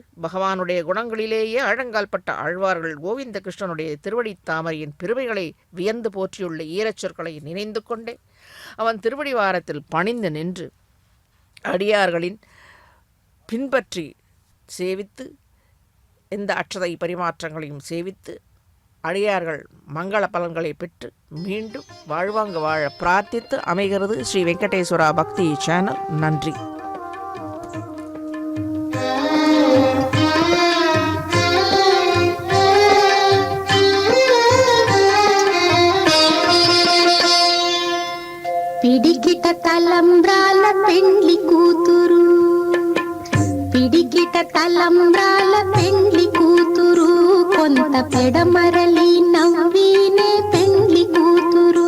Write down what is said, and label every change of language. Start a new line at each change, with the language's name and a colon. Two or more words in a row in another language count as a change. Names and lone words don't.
Tamil: பகவானுடைய குணங்களிலேயே ஆழங்கால்பட்ட ஆழ்வார்கள் கோவிந்த கிருஷ்ணனுடைய திருவடி தாமரையின் பெருமைகளை வியந்து போற்றியுள்ள ஈரச்சொற்களை நினைந்து கொண்டே அவன் திருவடி வாரத்தில் பணிந்து நின்று அடியார்களின் பின்பற்றி சேவித்து இந்த அட்சதை பரிமாற்றங்களையும் சேவித்து அடியார்கள் மங்கள பலன்களை பெற்று மீண்டும் வாழ்வாங்க வாழ பிரார்த்தித்து அமைகிறது ஸ்ரீ வெங்கடேஸ்வரா பக்தி சேனல். நன்றி.
Telugu: పిడికిట తలంబ్రాల పెండ్లి కూతురు, పిడికిట తలంబ్రాల పెండ్లి కూతురు, కొంత పెడమరలి నవ్వీనే పెండ్లి కూతురు.